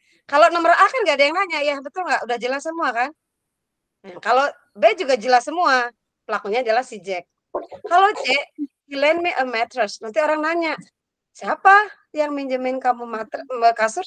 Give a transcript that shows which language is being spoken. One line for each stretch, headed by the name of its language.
Indonesian: Kalau nomor A kan nggak ada yang nanya, ya betul nggak? Udah jelas semua kan? Nah, kalau B juga jelas semua. Pelakunya adalah si Jack. Kalau
English: C, he lend me a mattress.
Indonesian: Nanti orang nanya, siapa yang minjemin kamu kasur?